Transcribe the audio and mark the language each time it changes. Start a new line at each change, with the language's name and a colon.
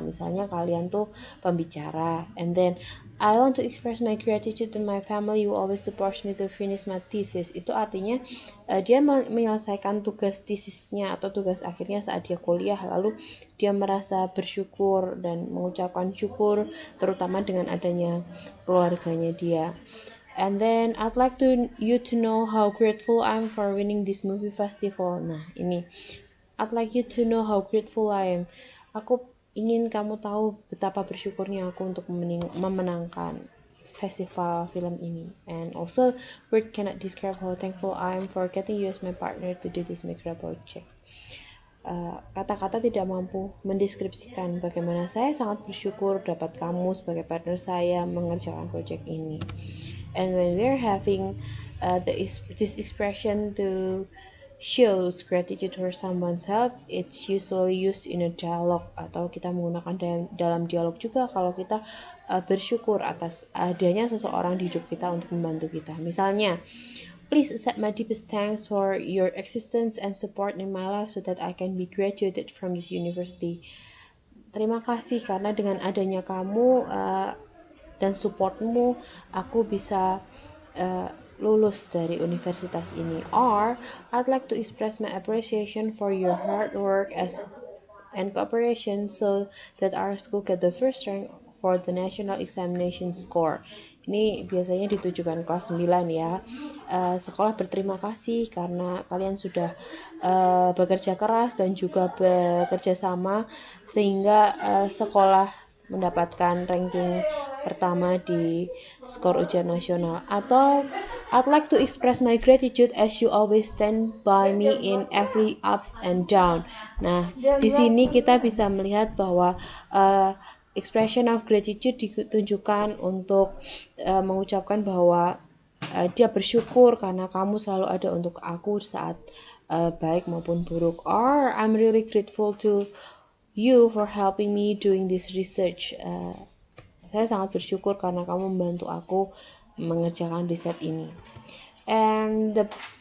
Indonesian: Misalnya kalian tuh pembicara,
English: and then I want to express my gratitude to my family who always supports me to finish my thesis.
Indonesian: Itu artinya dia menyelesaikan tugas tesisnya atau tugas akhirnya saat dia kuliah, lalu dia merasa bersyukur dan mengucapkan syukur terutama dengan adanya keluarganya dia.
English: And then I'd like you to know how grateful I'm for winning this movie festival.
Indonesian: Nah, ini
English: I'd like you to know how grateful I am.
Indonesian: Aku ingin kamu tahu betapa bersyukurnya aku untuk memenangkan festival film ini.
English: And also, word cannot describe how thankful I am for getting you as my partner to do this micro project.
Indonesian: Kata-kata tidak mampu mendeskripsikan bagaimana saya sangat bersyukur dapat kamu sebagai partner saya mengerjakan proyek ini.
English: And when we're having this expression to shows gratitude for someone's help, it's usually used in a dialogue,
Indonesian: atau kita menggunakan dalam dialog juga kalau kita bersyukur atas adanya seseorang di hidup kita untuk membantu kita.
English: Misalnya, please accept my deepest thanks for your existence and support in my life so that I can be graduated from this university.
Indonesian: Terima kasih karena dengan adanya kamu dan supportmu, aku bisa lulus dari universitas ini.
English: Or, I'd like to express my appreciation for your hard work and cooperation so that our school get the first rank for the national examination score.
Indonesian: Ini biasanya ditujukan kelas 9 ya. Sekolah berterima kasih karena kalian sudah bekerja keras dan juga bekerja sama sehingga sekolah mendapatkan ranking pertama di skor ujian nasional.
English: Atau I'd like to express my gratitude as you always stand by me in every ups and down.
Indonesian: Nah, di sini kita bisa melihat bahwa expression of gratitude ditunjukkan untuk mengucapkan bahwa dia bersyukur karena kamu selalu ada untuk aku saat baik maupun buruk.
English: Or I'm really grateful to you for helping me doing this research.
Indonesian: Saya sangat bersyukur karena kamu membantu aku mengerjakan riset ini.
English: And the